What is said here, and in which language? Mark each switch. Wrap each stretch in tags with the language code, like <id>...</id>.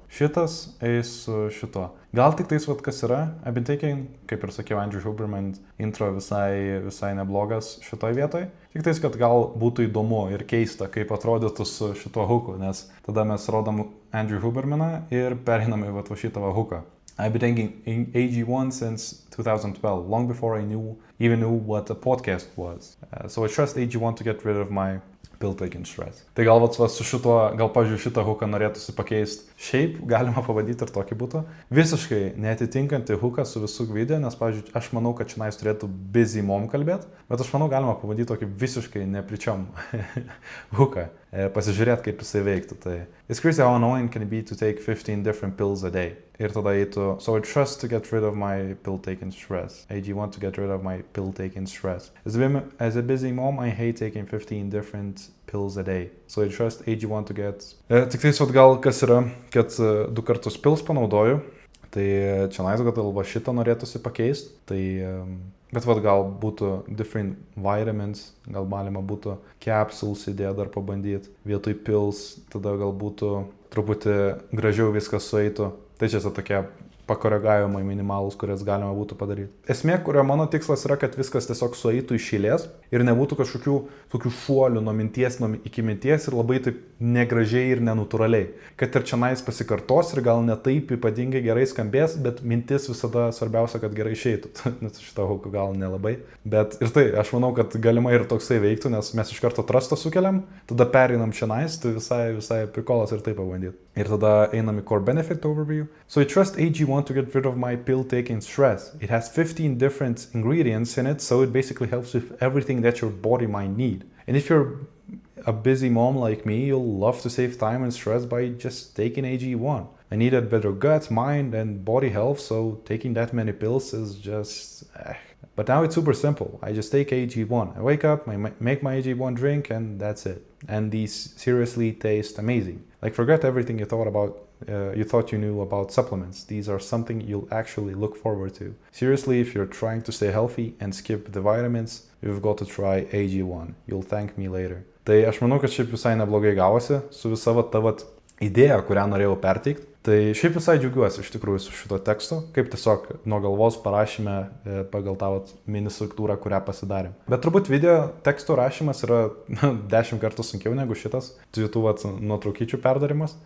<lt>Šitas eis su šituo. Gal tik tais, kas yra,</lt> <en>I've been taking,</en> <lt>kaip ir sakiau, Andrew Huberman intro visai neblogas šitoj vietoj. Tik tais, kad gal būtų įdomu ir keista, kaip atrodytų su šituo hooku, nes tada mes rodom Andrew Hubermaną ir pereiname va šitą hooką.</lt> <en>I've been taking AG1 since 2012, long before I even knew what a podcast was. So I trust AG1 to get rid of my pill-taking stress.</en> <lt>Tai gal su šituo, gal pavyzdžiui šitą hooką norėtųsi pakeisti. Šiaip galima pavadyti ir tokį būtų. Visiškai neatitinkantį hooką su visų video, nes pavyzdžiui, aš manau, kad čia turėtų busy mom kalbėti, bet aš manau, galima pavadyti tokį visiškai nepričiom hooką. Pasižiūrėti, kaip jisai veiktų. Tai</lt> <en>it's crazy how annoying can it be to take 15 different pills a day.</en> <lt>Ir tada eitų,</lt> <en>so I trust to get rid of my pill-taking stress. AG1 to get rid of my pill-taking stress. As a busy mom, I hate taking 15 different pills a day. So I trust AG1 to get...</en> <lt>Tik tai gal kas yra, kad 2 kartus pills panaudoju. Tai čia gal šitą norėtųsi pakeisti. Tai... Bet gal būtų different vitamins, gal galima būtų capsules idėją dar pabandyti, vietoj pills, tada gal būtų truputį gražiau viskas sueitų. Tai čia tokie pakoregavimai minimalus, kurias galima būtų padaryti. Esmė, kurio mano tikslas yra, kad viskas tiesiog sueitų iš eilės ir nebūtų kažkokių tokių šuolių nuo minties iki minties ir labai taip negražiai ir nenatūraliai. Kad ir čia pasikartos ir gal ne taip ypatingai gerai skambės, bet mintis visada svarbiausia, kad gerai išeitų. Nes šitą hooką gal nelabai. Bet ir tai, aš manau, kad galima ir toksai veiktų, nes mes iš karto trustą sukeliam, tada pereinam čia tai visai prikolas ir taip pabandyti. Ir tada einam į core benefit overview.</lt> <en>So I trust AG1 to get rid of my pill-taking stress. It has 15 different ingredients in it, so it basically helps with everything that your body might need. And if you're a busy mom like me, you'll love to save time and stress by just taking AG1. I needed better gut, mind, and body health, so taking that many pills is just... But now it's super simple. I just take AG1. I wake up, I make my AG1 drink, and that's it. And these seriously taste amazing. Like, forget everything you thought you knew about supplements. These are something you'll actually look forward to. Seriously, if you're trying to stay healthy and skip the vitamins, you've got to try AG1. You'll thank me later.</en> <lt>Tai aš manau, kad šiaip visai neblogai gavosi su visa ta idėja, kurią norėjau perteikti. Tai šiaip visai džiaugiuosi iš tikrųjų su šito tekstu, kaip tiesiog nuo galvos parašėme pagal tą mini struktūrą, kurią pasidarėm. Bet turbūt video tekstų rašymas yra 10 kartų sunkiau negu šitas, tų nuotraukyčių perdarimas.</lt>